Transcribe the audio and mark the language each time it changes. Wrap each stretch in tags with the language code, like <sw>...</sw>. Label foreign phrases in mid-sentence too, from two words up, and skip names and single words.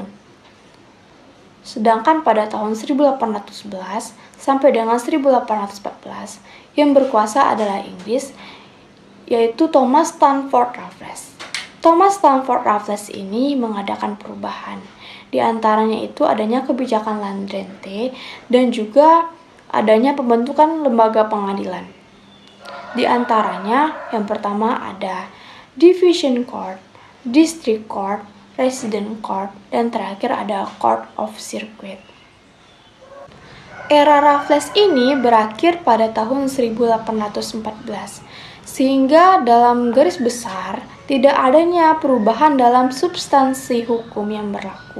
<id>Sedangkan pada tahun 1811 sampai dengan 1814, yang berkuasa adalah Inggris, yaitu Thomas Stamford Raffles. Thomas Stamford Raffles ini mengadakan perubahan. Di antaranya itu adanya kebijakan</id> <nl>land rente</nl> <id>dan juga adanya pembentukan lembaga pengadilan. Di antaranya yang pertama ada</id> <en>Division Court, District Court, Resident Court,</en> <id>dan terakhir ada</id> <en>Court of Circuit.</en> <id>Era Raffles ini berakhir pada tahun 1814, sehingga dalam garis besar tidak adanya perubahan dalam substansi hukum yang berlaku.</id>